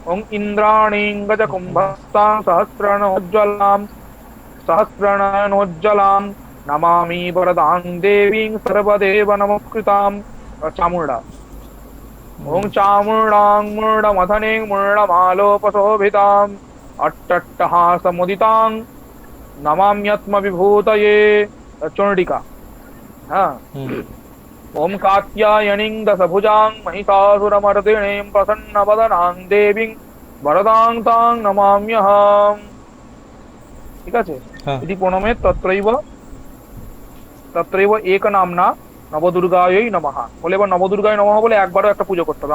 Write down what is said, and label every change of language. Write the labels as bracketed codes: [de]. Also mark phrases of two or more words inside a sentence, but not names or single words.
[sa] ওং ইন্দ্রাণীং গজকুম্ভস্তাং সহস্রণোজ্জ্বলাম নমামি বরদাং দেবীং সর্বদেব নমস্কৃতাম। [bn] চামুণ্ডা। [sa] ওং চামুণ্ডাং মূঢ়মথনিং মূঢ়মালোপশোভিতাম অট্টট্টহাসমুদিতাং নমাম্যত্মবিভূতয়ে। [bn] চণ্ডিকা। হ্যাঁ। হুম [sa] ওম কাত্যায়নীং দশভুজাং মহিষাসুরমর্দিনীং প্রসন্নবদনাং দেবীং বরদাং তাং নমাম্যহম। [bn] ঠিক আছে। হ্যাঁ [sa] ইতি প্রণমে তত্রৈব তত্রৈব এক নামনা নবদুর্গায়ই নমঃ [bn] বলে, এবার [sa] নবদুর্গায় নমঃ [bn] বলে একবারও একটা পুজো করতে হবে।